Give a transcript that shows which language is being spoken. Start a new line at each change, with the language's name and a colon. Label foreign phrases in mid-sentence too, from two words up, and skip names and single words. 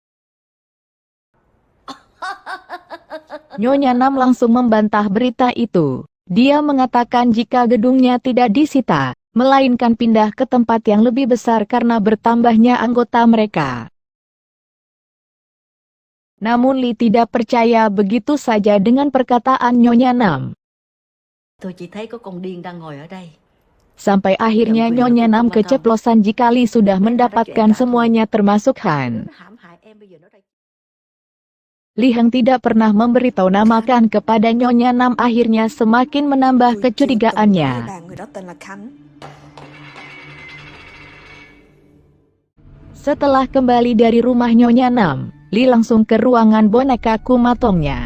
Indonesian: Nyonya Nam langsung membantah berita itu. Dia mengatakan jika gedungnya tidak disita, melainkan pindah ke tempat yang lebih besar karena bertambahnya anggota mereka. Namun Li tidak percaya begitu saja dengan perkataan Nyonya Nam.
Vietnamese: Tôi chỉ thấy có con điên đang ngồi ở đây.
Indonesian: Sampai akhirnya Nyonya Nam keceplosan jika Li sudah mendapatkan semuanya termasuk Han. Li Heng tidak pernah memberitahu namakan kepada Nyonya Nam, akhirnya semakin menambah kecurigaannya. Setelah kembali dari rumah Nyonya Nam, Li langsung ke ruangan boneka kumatongnya.